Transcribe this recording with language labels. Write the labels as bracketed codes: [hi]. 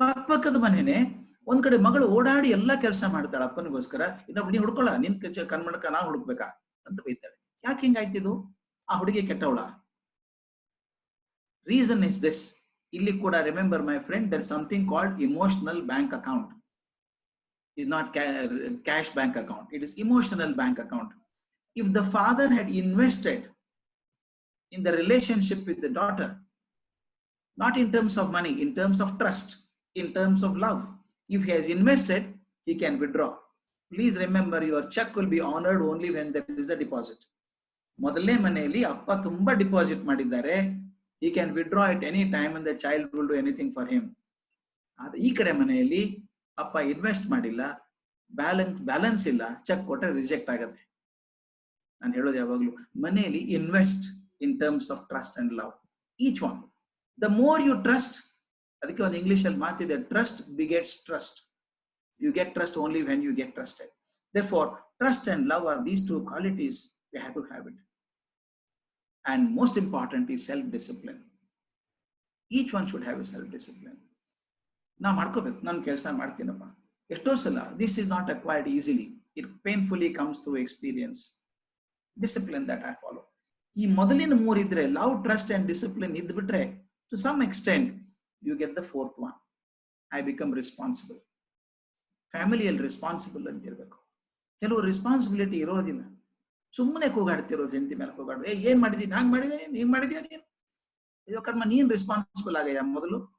[kn] ಪಕ್ಕದ ಮನೆನೇ ಒಂದ್ ಕಡೆ ಮಗಳು ಓಡಾಡಿ ಎಲ್ಲಾ ಕೆಲಸ ಮಾಡ್ತಾಳೆ ಅಪ್ಪನಿಗೋಸ್ಕರ, ಇನ್ನೊಬ್ಬ ನೀ ಹುಡ್ಕೊಳ್ಳ, ನಿನ್ ಕಣ್ಮಣಕ ನಾ ಹುಡುಕ್ಬೇಕಾ ಅಂತ ಬೈತಾಳೆ. ಯಾಕೆ ಹಿಂಗಾಯ್ತಿದು? ಆ ಹುಡುಗಿ ಕೆಟ್ಟವಳ? [en] Reason is this. [kn] ಇಲ್ಲಿ ಕೂಡ [en] Remember my friend, there something called emotional bank account. Is not cash bank account, it is emotional bank account. If the father had invested in the relationship with the daughter, not in terms of money, in terms of trust, in terms of love, if he has invested, he can withdraw. Please remember, your check will be honored only when there is a deposit. [kn] ಮೊದಲನೇ ಮನೆಯಲ್ಲಿ ಅಪ್ಪ ತುಂಬಾ deposit ಮಾಡಿದ್ದಾರೆ, [en] he can withdraw at any time and the child will do anything for him. [kn] ಆದ್ರೆ ಈ ಕಡೆ ಮನೆಯಲ್ಲಿ ಅಪ್ಪ ಇನ್ವೆಸ್ಟ್ ಮಾಡಿಲ್ಲ, ಬ್ಯಾಲೆನ್ಸ್ ಇಲ್ಲ, ಚೆಕ್ ಕೊಟ್ಟರೆ ರಿಜೆಕ್ಟ್ ಆಗತ್ತೆ. ನಾನು ಹೇಳೋದು ಯಾವಾಗಲೂ, ಮನೆಯಲ್ಲಿ [en] Invest in terms of trust and love, each one. The more you trust, [kn] ಅದಕ್ಕೆ ಒಂದು ಇಂಗ್ಲಿಷ್ ಅಲ್ಲಿ ಮಾತಿದೆ, [en] Trust begets trust. You get trust only when you get trusted. Therefore, trust and love are these 2 qualities. We have to have it. And most important is self-discipline. Each one should have a self-discipline. [kn] ನಾ ಮಾಡ್ಕೋಬೇಕು, ನಾನು ಕೆಲಸ ಮಾಡ್ತೀನಪ್ಪ. ಎಷ್ಟೋ ಸಲ [en] This is not acquired easily. It painfully comes through experience. Discipline that I follow. [kn] ಈ ಮೊದಲಿನ 3 ಇದ್ರೆ, [en] love, trust and discipline [kn] ಇದ್ಬಿಟ್ರೆ, [en] to some extent you get the 4th one. I become responsible. [kn] ಫ್ಯಾಮಿಲಿಯಲ್ಲಿ ರೆಸ್ಪಾನ್ಸಿಬಲ್ ಅಂತ ಇರ್ಬೇಕು. ಕೆಲವು ರೆಸ್ಪಾನ್ಸಿಬಿಲಿಟಿ ಇರೋದಿಲ್ಲ, ಸುಮ್ಮನೆ ಕೂಗಾಡ್ತಿರೋದು ಹೆಂಡತಿ ಮೇಲೆ ಕೂಗಾಡು, ಏನ್ ಮಾಡಿದೀನಿ, ಹಂಗ್ ಮಾಡಿದೆ, ನೀನ್ ಮಾಡಿದ್ಯಾ, ನೀನು ಅಯ್ಯೋ ಕರ್ಮ, ನೀನ್ ರೆಸ್ಪಾನ್ಸಿಬಲ್ ಆಗಯ್ಯ ಮೊದಲು.